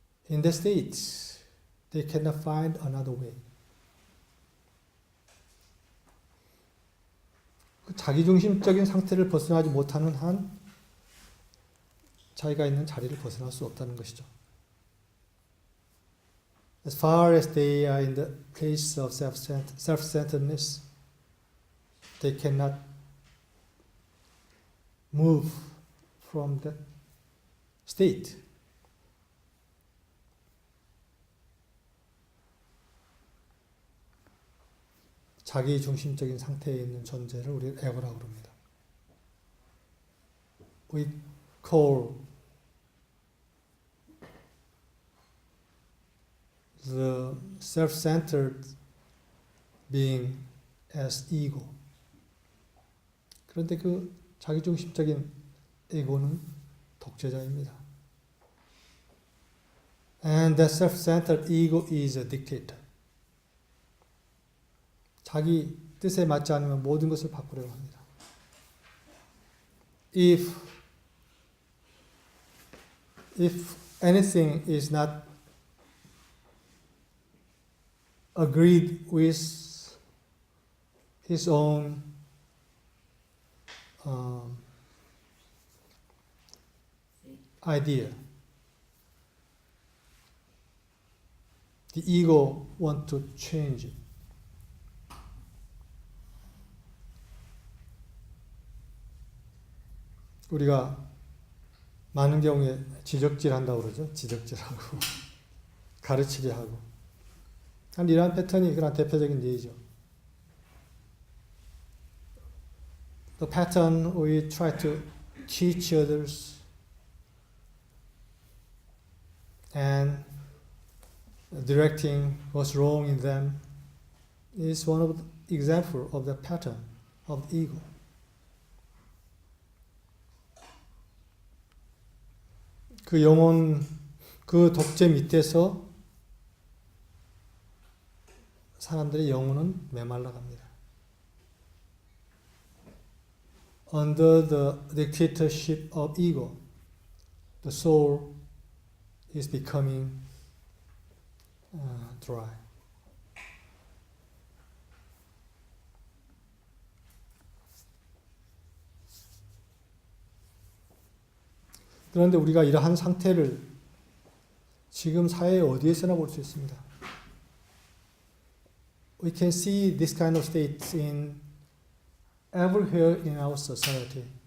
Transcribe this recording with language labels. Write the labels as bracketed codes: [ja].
[en] In that state, they cannot find another way. [ko] 그 자기중심적인 상태를 벗어나지 못하는 한 자기가 있는 자리를 벗어날 수 없다는 것이죠. [en] As far as they are in the place of self-centeredness, they cannot move from that state. [ko] 자기 중심적인 상태에 있는 존재를 우리 에고라고 그럽니다. [en] We call the self-centered being as ego. [ko] 그런데 그 자기중심적인 에고는 독재자입니다. [en] And that self-centered ego is a dictator. [ko] 자기 뜻에 맞지 않으면 모든 것을 바꾸려고 합니다. [en] If anything is not agreed with his own idea, the ego wants to change it. [ko] 우리가 많은 경우에 지적질한다고 그러죠. 지적질하고 가르치려 하고. 이러한 패턴이 그런 대표적인 예이죠. [en] The pattern we try to teach others and directing what's wrong in them is one of the example of the pattern of the ego. [ko] 그 영혼, 그 독재 밑에서 사람들의 영혼은 메말라 갑니다. [en] Under the dictatorship of ego, the soul is becoming dry. [ko] 그런데 우리가 이러한 상태를 지금 사회 어디에서나 볼 수 있습니다. [en] We can see this kind of states in everywhere in our society.